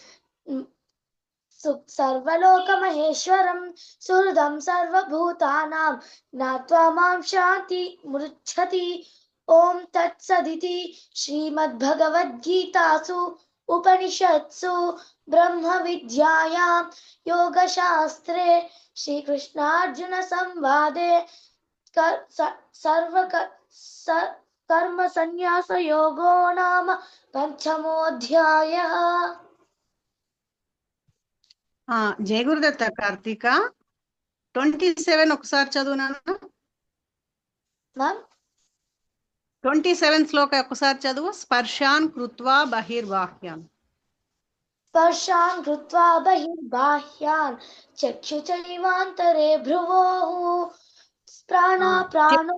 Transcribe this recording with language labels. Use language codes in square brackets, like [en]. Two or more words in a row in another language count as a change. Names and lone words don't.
[sa] सर्वलोकमहेश्वरं सुहृदं सर्वभूतानां ज्ञात्वा मां शान्तिमुच्यति ॐ तत्सदिति श्रीमद्भगवद्गीतासु उपनिषत्सु ब्रह्मविद्यायां योगशास्त्रे श्रीकृष्णार्जुनसंवादे कर्मसन्न्यासयोगो नाम पंचमोऽध्यायः। [te] జయ గురుదత్త కార్తీక 27 ఒకసారి చదువు నాన్న. 27 శ్లోక ఒకసారి చదువు. [sa] స్పర్శాన్ కృత్వా బహిర్బాహ్యాన్. స్పర్శాన్ కృత్వా బహిర్బాహ్యాన్ చక్షుచైవాంతరే భ్రువోః ప్రాణో